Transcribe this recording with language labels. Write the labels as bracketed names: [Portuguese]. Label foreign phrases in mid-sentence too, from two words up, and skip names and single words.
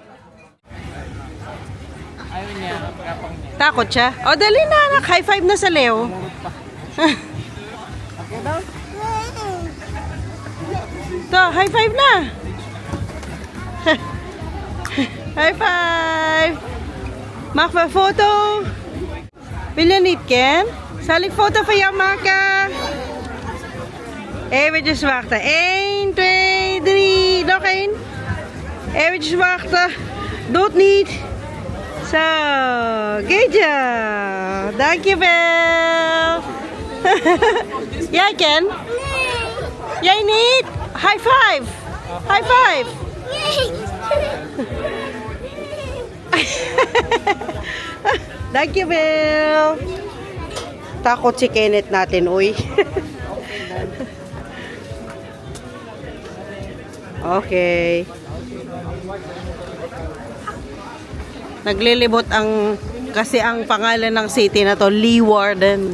[Filipino] Ayaw niya, pagkapang niya. Takot siya? O, dali na, anak. [English] High five [Filipino] na sa Leo. Ako daw? To, [English] high five [Filipino] na. [English] High five. [Dutch] Maak een foto. Wil je niet, Ken? Zal ik foto van jou maken? Eventjes wachten. 1, 2, 3. Nog één. Eventjes wachten. Doe het niet. [English] So, good job. Thank you, Belle. Yeah, I can. Yeah, I need. High five. High five. Thank you, Belle. [Filipino] Takot si Kenneth natin, uy. Okay. Naglilibot kasi ang pangalan ng city na to, Leeuwarden.